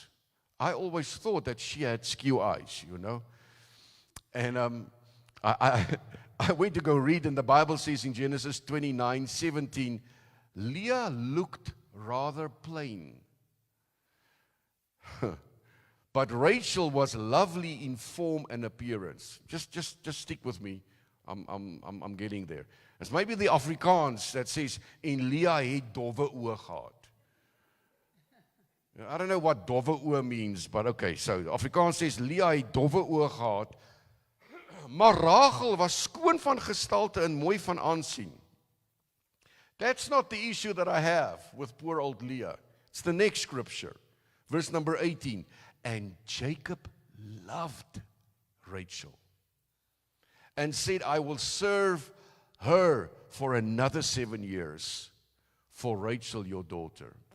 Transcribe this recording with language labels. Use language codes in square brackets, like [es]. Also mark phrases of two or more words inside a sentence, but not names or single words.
[en] I always thought that she had skew eyes, And I went to go read, and the Bible says in Genesis 29:17, Leah looked rather plain. But Rachel was lovely in form and appearance. Just stick with me. I'm getting there. It's maybe the Afrikaans that says, [af] en Leah het dowwe oë gehad. [en] I don't know what [af] dowwe oë [en] means, but okay. So Afrikaans says, [af] Leah het dowwe oë gehad. Maar Rachel was skoon van gestalte en mooi van aansien. [en] That's not the issue that I have with poor old Leah. It's the next scripture. Verse number 18. And Jacob loved Rachel and said, I will serve her for another 7 years for Rachel, your daughter.